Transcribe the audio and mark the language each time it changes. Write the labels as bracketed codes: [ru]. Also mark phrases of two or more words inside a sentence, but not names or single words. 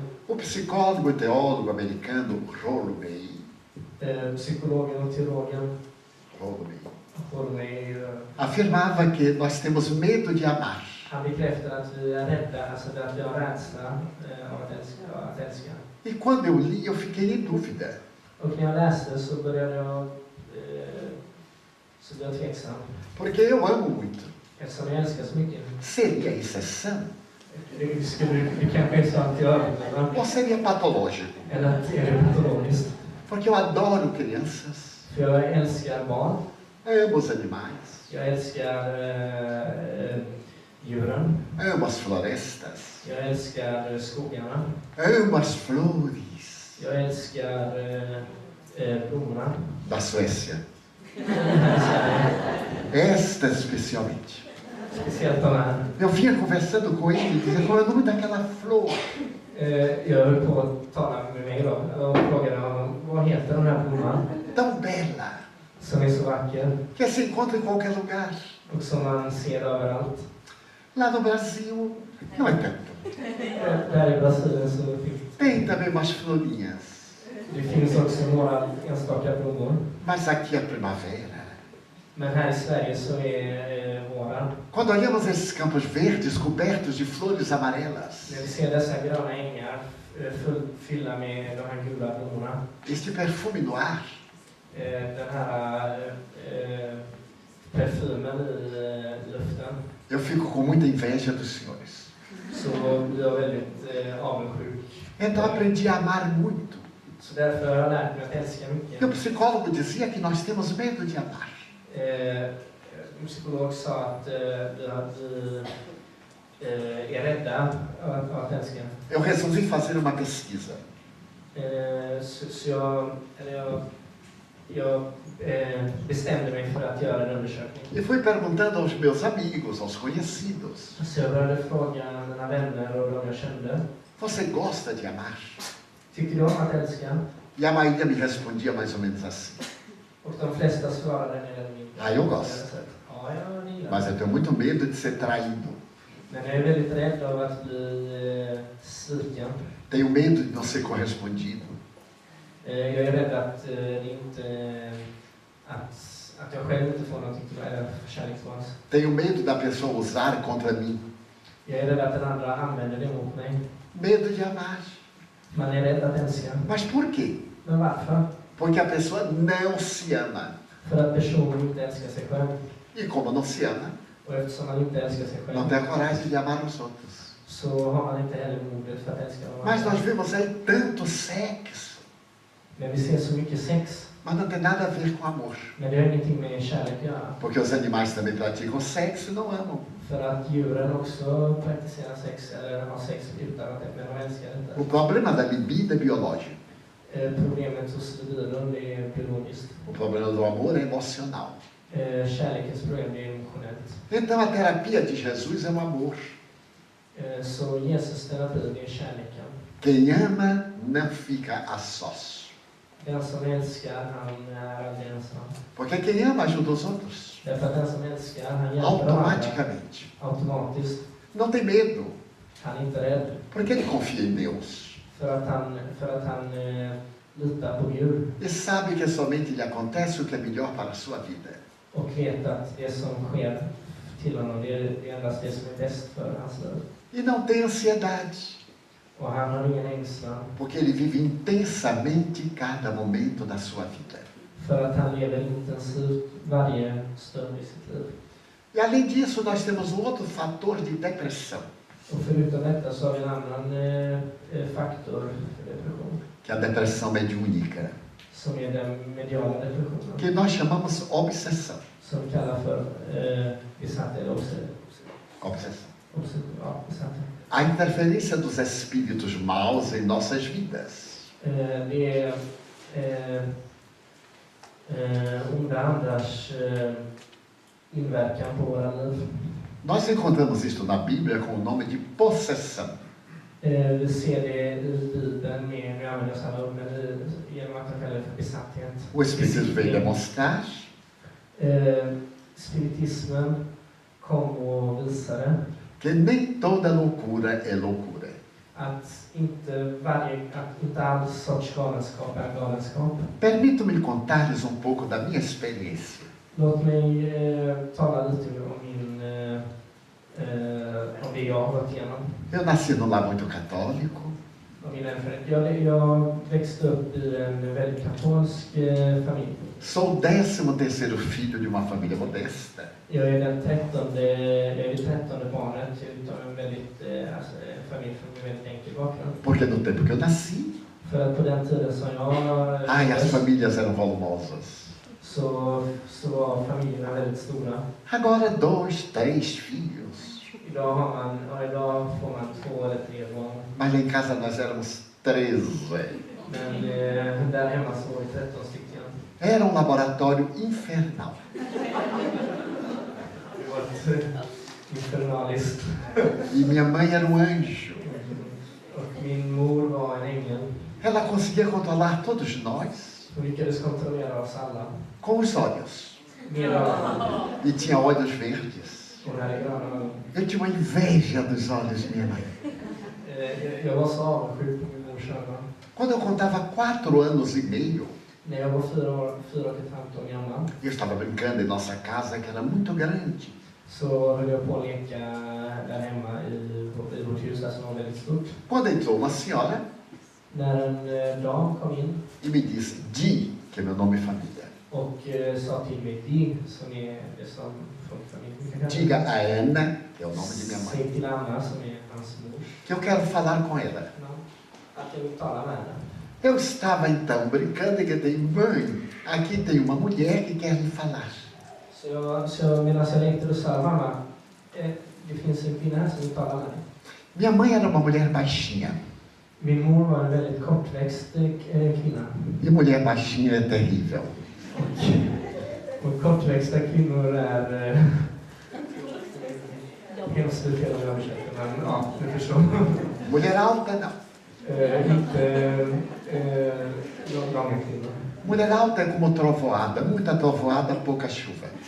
[pt] O psicólogo e teólogo americano Rollo May, [sv] Psykologen och teologen [pt] May afirmava que nós temos medo de amar. [sv] han bekräftar att vi är rädda, alltså att vi har rädsla av att älska. [pt] E quando eu li, eu fiquei em dúvida. [sv] Och när jag läste så började jag tveksam. [pt] Porque eu amo muito. [sv] Eftersom jag älskar så mycket. [pt] Seria exceção? [sv] Det kanske är så att jag överdriver. [pt] Ou seria patológico? [sv] Eller att det är patologiskt. [pt] Porque eu adoro crianças, [sv] För jag älskar barn. [pt] amo os animais, [sv] Jag älskar djuren. [pt] amo as florestas, [sv] Jag älskar skogarna. [pt] amo as flores [sv] Jag älskar blommorna. [pt] da Suécia. [sv] Här i Sverige. [pt] Estas especialmente. [sv] Speciellt de här. [pt] Eu vinha conversando com ele e dizia qual é o nome daquela flor. [sv] Jag höll på att tala med mig då och frågade honom, vad heter den här blomman [pt] Tão bela, [sv] som är så vacker [pt] que se encontra em qualquer lugar. [sv] och som man ser överallt. [pt] Lá no Brasil, não é tanto. [sv] Där i Brasilien så finns [pt] Tem também umas florinhas. [sv] det finns också några enstaka blommor. [pt] Mas aqui é primavera. [sv] Men här i Sverige så är våren. [pt] Quando olhamos esses campos verdes cobertos de flores amarelas, [sv] När vi ser dessa gröna ängar fyllda med de här gula blommorna. [pt] este perfume no ar, [sv] Den här parfymen i luften. [pt] eu fico com muita inveja dos senhores. [sv] Så blir jag väldigt avundsjuk. [pt] Então aprendi a amar muito. [sv] Så därför har jag lärt mig att älska mycket. [pt] E o psicólogo dizia que nós temos medo de amar. [sv] En psykolog sa att vi är rädda av att älska. [pt] Eu resolvi fazer uma pesquisa. [sv] Så jag bestämde mig för att göra en undersökning. [pt] E fui perguntando aos meus amigos, aos conhecidos: [sv] Så jag började fråga mina vänner och de jag kände. [pt] você gosta de amar? [sv] Tycker du om att älska? [pt] E a maioria me respondia mais ou menos assim. [sv] Och de flesta svarade [pt] Ah, eu gosto. [sv] Ja, jag gillar. [pt] Mas eu tenho muito medo de ser traído. [sv] Men jag är väldigt rädd av att bli sviken. [pt] Tenho medo de não ser correspondido. [sv] Jag är rädd att det inte att jag själv inte får någonting till kärleksvans. [pt] Tenho medo da pessoa usar contra mim. [sv] Jag är rädd att den andra använder det mot mig. [pt] Medo de amar. [sv] Man är rädd att älska. [pt] Mas por quê? [sv] Men varför? [pt] Porque a pessoa não se ama. [sv] För att personen inte älskar sig själv. [pt] E como não se ama, [sv] Och eftersom man inte älskar sig själv [pt] não tem a coragem de amar os outros. [sv] så har man inte heller modet för att älska någon [pt] Mas [sv] annan. [pt] nós vemos aí tanto sexo. [sv] Men vi ser så mycket sex. [pt] Mas não tem nada a ver com amor. [sv] Men det har ingenting med kärlek att göra. [pt] Porque os animais também praticam sexo e não amam. [sv] För att djuren också praktiserar sex eller har sex utan att men de älskar [pt] O [sv] inte. [pt] problema da libido é biológico. [sv] Problemet hos Levinen, det är biologiskt. [pt] O problema do amor é emocional. [sv] Kärlekens problem är emotionellt. [pt] Então a terapia de Jesus é o amor. [sv] Så Jesus terapi, det är kärleken. [pt] Quem ama não fica a sós. [sv] Den som älskar, han är aldrig ensam. [pt] Porque quem ama ajuda os outros. [sv] Därför att den som älskar, han hjälper andra [pt] Automaticamente. [sv] automatiskt. [pt] Não tem medo. [sv] Han är inte rädd. [pt] Porque ele confia em Deus. [sv] För att han litar på Gud. [pt] E sabe que somente lhe acontece o que é melhor para a sua vida. [sv] Och vet att det som sker till honom, det är endast det som är bäst för hans liv. [pt] E não tem ansiedade. [sv] Och han har ingen ängslan. [pt] Porque ele vive intensamente cada momento da sua vida. [sv] För att han lever intensivt varje stund i sitt liv. [pt] E além disso, nós temos um outro fator de depressão. [sv] Och förutom detta så har vi en annan faktor för depression. [pt] Que é a depressão mediúnica. [sv] Som är den mediala depressionen. [pt] Que nós chamamos obsessão. [sv] Som vi kallar för besatthet eller [pt] Obsessão. [sv] besatthet. [pt] A interferência dos espíritos maus em nossas vidas. [sv] Det är onda andars inverkan på våra liv. [pt] Nós encontramos isto na Bíblia com o nome de possessão. [sv] Vi ser det i Bibeln med, nu använder jag samma ord, men genom att man kallar det för besatthet. [pt] O Espiritismo veio demonstrar [sv] Spiritismen kom och visade [pt] que nem toda loucura é loucura. [sv] att inte all sorts galenskap är galenskap. [pt] Permitam-me contar-lhes um pouco da minha experiência. [sv] Låt mig tala lite om det jag har gått igenom. [pt] Eu nasci num lar muito católico. [sv] Jag växte upp i en väldigt katolsk familj. [pt] Sou o 13º filho de uma família modesta. [sv] Jag är det 13:e barnet utav en familj från en väldigt enkel bakgrund. [pt] Porque no tempo que eu nasci, [sv] För att på den tiden som jag [pt] as famílias eram volumosas. [sv] så var familjerna väldigt stora. [pt] Agora 2, 3 filhos. [sv] Idag får man 2 eller 3 barn. [pt] Mas lá em casa nós éramos 13. [sv] Men där hemma så var det 13 stycken. [pt] Era um laboratório infernal. [sv] Det var ett infernaliskt. [pt] E minha mãe era um anjo. [sv] Och min mor var en ängel. [pt] Ela conseguia controlar todos nós [sv] Hon lyckades kontrollera oss alla. [pt] com os olhos. [sv] Med ögonen. [pt] E tinha olhos verdes. [sv] Hon hade gröna ögon. [pt] Eu tinha uma inveja dos olhos de minha mãe. [sv] Jag var så avundsjuk på min mors ögon. [pt] Quando eu contava 4 anos e meio, [sv] När jag var 4 och ett halvt år gammal [pt] eu estava brincando em nossa casa, que era muito grande. [sv] så höll jag på att leka där hemma i vårt hus som var väldigt stort. [pt] Quando entrou uma senhora [sv] När en dam kom in [pt] e me disse, Di, que é meu nome e família, [sv] och sa till mig Di, som är det som folkfamiljen [pt] diga a Ana, que é o nome de minha mãe, [sv] Säg till Anna, som är hans mor, [pt] que eu quero falar com ela. [sv] att jag vill tala med henne. [pt] Eu estava então brincando e gritei, mãe, aqui tem uma mulher que quer lhe falar. [sv] Så medan jag lekte då sa mamma, det finns en kvinna här som vill tala med dig. [pt] Minha mãe era uma mulher baixinha. [sv] Min mor var en väldigt kortväxt kvinna. [pt] E mulher baixinha é terrível. [sv] Och kortväxta kvinnor är hemskt fel att översätta, men ja, du förstår. [pt] Mulher alta, não. [sv] Inte långa kvinnor. [pt] Mulher alta é como trovoada, muita trovoada, pouca chuva.